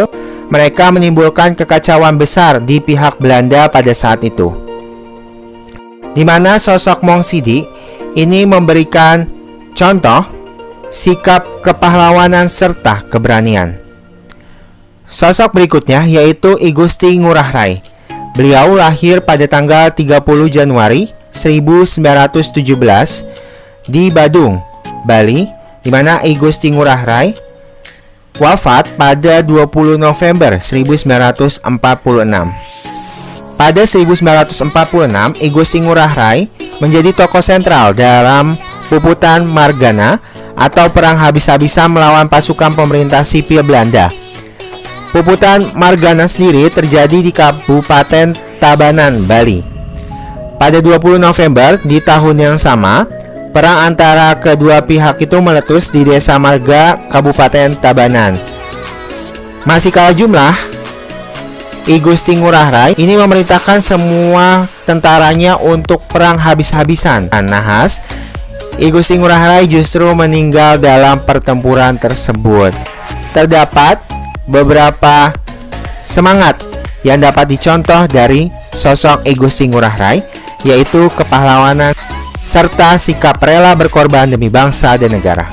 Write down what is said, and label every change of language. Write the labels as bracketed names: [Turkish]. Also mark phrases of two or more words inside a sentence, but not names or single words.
[Indonesian] Mereka menimbulkan kekacauan besar di pihak Belanda pada saat itu, di mana sosok Monginsidi ini memberikan contoh sikap kepahlawanan serta keberanian. Sosok berikutnya yaitu I Gusti Ngurah Rai. Beliau lahir pada tanggal 30 Januari 1917 di Badung, Bali, di mana I Gusti Ngurah Rai wafat pada 20 November 1946. Pada 1946, I Gusti Ngurah Rai menjadi tokoh sentral dalam Puputan Margana atau perang habis-habisan melawan pasukan pemerintah sipil Belanda. Puputan Margana sendiri terjadi di Kabupaten Tabanan, Bali. Pada 20 November di tahun yang sama, perang antara kedua pihak itu meletus di Desa Marga, Kabupaten Tabanan. Masih kalah jumlah, I Gusti Ngurah Rai ini memerintahkan semua tentaranya untuk perang habis-habisan. Nahas, I Gusti Ngurah Rai justru meninggal dalam pertempuran tersebut. Terdapat beberapa semangat yang dapat dicontoh dari sosok I Gusti Ngurah Rai, yaitu kepahlawanan serta sikap rela berkorban demi bangsa dan negara.